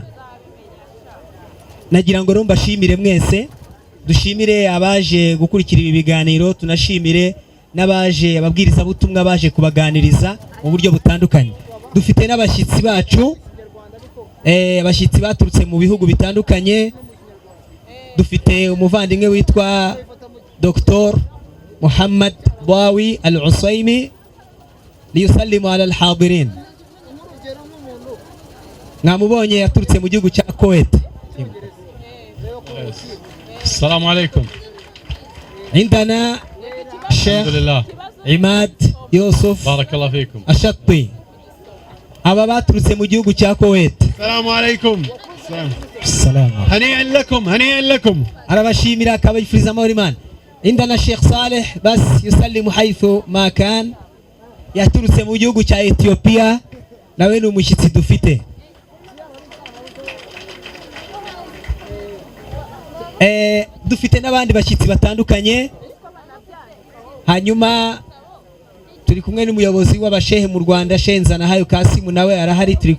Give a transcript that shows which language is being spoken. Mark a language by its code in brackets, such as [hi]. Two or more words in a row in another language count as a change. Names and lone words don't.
[rw] Nagira ngo mbashimire mwese, dushimire abaje gukurikira ibi biganiro, tunashimire n'abaje ababwiriza butumwa baje kubaganiriza mu buryo butandukanye. Dufite n'abashyitsi bacu, abashyitsi baturutse mu bihugu bitandukanye. Dufite umuvandimwe witwa Dr. [ar] Muhammad Bawi Al-Usaymi ليسلم على الحاضرين. [rw] Mwamubonye yaturutse mu gihugu cya Kuwait. [ar] السلام عليكم. عندنا الشيخ عماد يوسف بارك الله فيكم الشطي. [rw] aba baturutse mu gihugu cya Kuwait. [ar] السلام عليكم. السلام. هنيئا لكم هنيئا لكم. [rw] arabashimira akabifuriza amahoro y'Imana. [ar] عندنا الشيخ صالح بس يسلم حيث ما كان, [rw] yaturutse mu gihugu cya Ethiopia, nawe ni umushyitsi dufite. Dufite n'abandi bashyitsi batandukanye. Hanyuma turi kumwe n'umuyobozi w'abashehe mu Rwanda, Sheikh Nzanahayo Kasimu, nawe arahari.